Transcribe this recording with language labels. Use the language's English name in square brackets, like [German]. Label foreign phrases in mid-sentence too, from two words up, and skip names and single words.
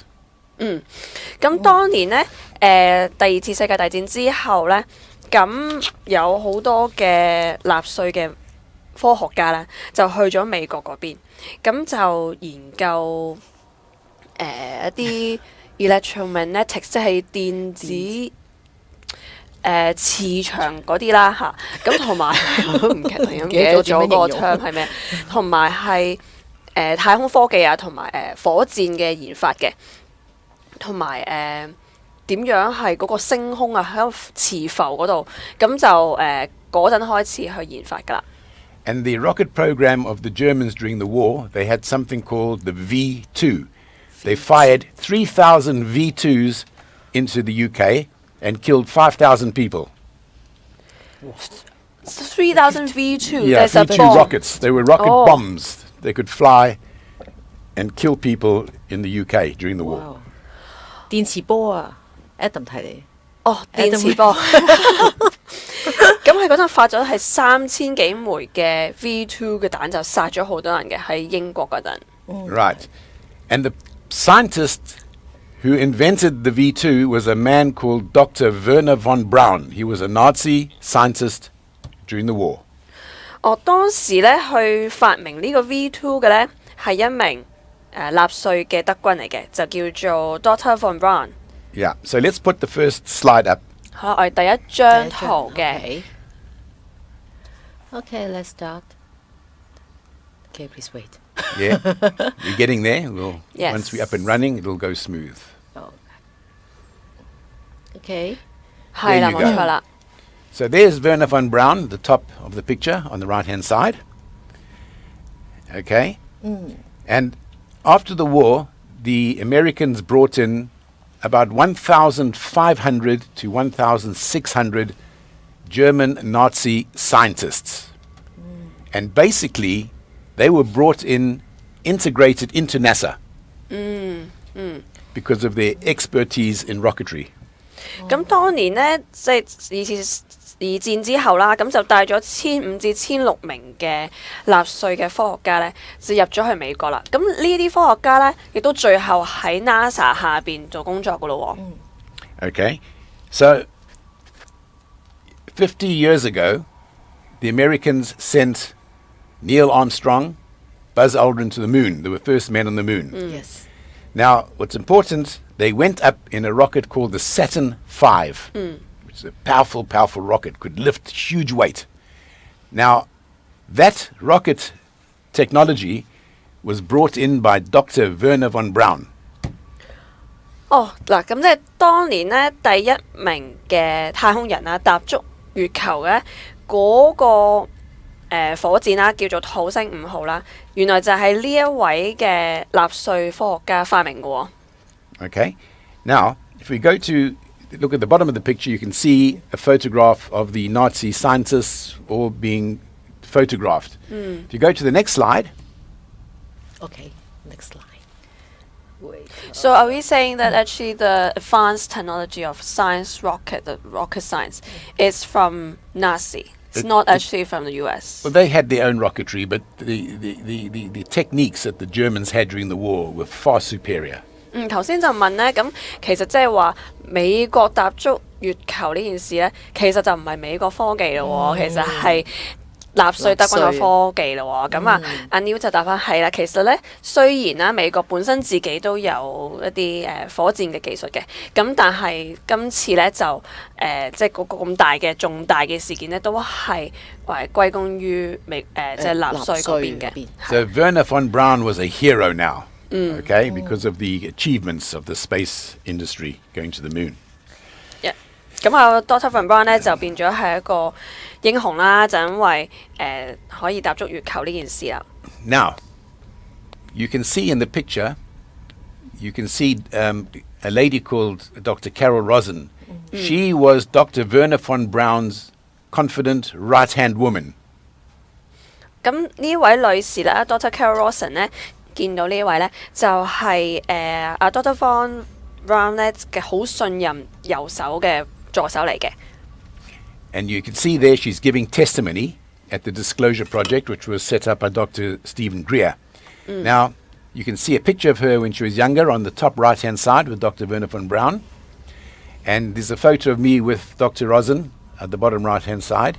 [Cantonese] 咁當年呢，第二次世界大戰之後呢，咁有好多嘅納粹嘅科學家呢，就去咗美國嗰邊，咁就研究一啲 electromagnetics， 即係電子。磁場嗰啲啦嚇，咁同埋我都唔記得咗個 term 係咩，同埋係太空科技啊，同埋火箭嘅研發嘅，同埋點樣係嗰個升空啊，喺個磁浮嗰度，咁就嗰陣開始去研發㗎啦。 [English] And the rocket program of the Germans during the war, they had something called the V2. They fired 3,000 V2s into the UK and killed 5,000 people. 3,000 V2 Yeah, [Cantonese] 嘅 [English] V2 rockets. They were rocket bombs. They could fly and kill people in the UK during the war. [Cantonese] 電磁波啊 ，Adam 提你。電磁波。咁佢嗰陣發咗係3000幾枚嘅 V2 嘅彈，就殺咗好多人嘅喺英國嗰陣。 [English] Right. And the scientist who invented the V2 was a man called Dr. Werner von Braun. He was a Nazi scientist during the war. [Cantonese] 當時咧去發明呢個 V2 嘅咧係一名納粹嘅德軍嚟嘅，就叫做 Dr. von Braun。 [English] Yeah. So let's put the first slide up. [Cantonese] 好，我哋第一張圖嘅。 [English] Okay, let's start. Okay, please wait. Yeah. You're getting there. Yes. Once we're up and running, it'll go smooth. Okay. [Cantonese] 係啦， [English] There [Cantonese] 冇 [English] you go. [Cantonese] 錯啦。 [English] So there's Werner von Braun, the top of the picture on the right-hand side. Okay. And after the war, the Americans brought in about 1,500 to 1,600 German Nazi scientists. And basically, they were brought in, integrated into NASA because of their expertise in rocketry. [Cantonese] 咁當年呢，即係二戰之後啦，咁就帶咗1500至1600名嘅納粹嘅科學家呢，就入咗去美國啦。咁呢啲科學家呢，亦都最後喺 NASA 下邊做工作噶咯喎。 [English] Okay. So 50 years ago, the Americans sent Neil Armstrong, Buzz Aldrin to the moon. They were first men on the moon. Yes. Now, what's important, they went up in a rocket called the Saturn V, which is a powerful, powerful rocket, could lift huge weight. Now, that rocket technology was brought in by Dr. Werner von Braun. [Cantonese] 嗱，咁即係當年呢，第一名嘅太空人啊，踏足月球嘅嗰個火箭啦，叫做土星5號啦，原來就係呢一位嘅納粹科學家發明嘅喎。 [English] Okay. Now, if we go to look at the bottom of the picture, you can see a photograph of the Nazi scientists all being photographed. If you go to the next slide, Okay, next slide. Wait. So are we saying that actually the advanced technology of science rocket, the rocket science, is from Nazi? It's not actually from the US. well, they had their own rocketry, but the techniques that the Germans had during the war were far superior. [Cantonese] 頭先就問呢，咁其實即係話美國踏足月球呢件事呢，其實就唔係美國科技咯喎，其實係納粹德軍嘅科技咯喎。咁啊，阿 Neil 就答翻係啦。其實呢，雖然啦，美國本身自己都有一啲火箭嘅技術嘅，咁但係今次呢，就即係嗰個咁大嘅重大嘅事件呢，都係歸功於即係納粹嗰邊嘅。 [English] So Werner von Braun was a hero now. Okay, because of the achievements of the space industry going to the moon. [Cantonese] 咁啊 Dr. von Braun 咧就變咗係一個英雄啦，就因為可以踏足月球呢件事啦。 [English] Now, you can see in the picture, you can see a lady called Dr. Carol Rosen. She was Dr. Werner von Braun's confident right-hand woman. [Cantonese] 咁呢位女士咧 ，Dr. Carol Rosen 咧，見到呢位咧就係阿 Dr. von Braun 咧嘅好信任右手嘅助手嚟嘅。 [English] And you can see there she's giving testimony at the Disclosure Project, which was set up by Dr. Stephen Greer. Now, you can see a picture of her when she was younger on the top right-hand side with Dr. Werner von Braun. And there's a photo of me with Dr. Rosen at the bottom right-hand side.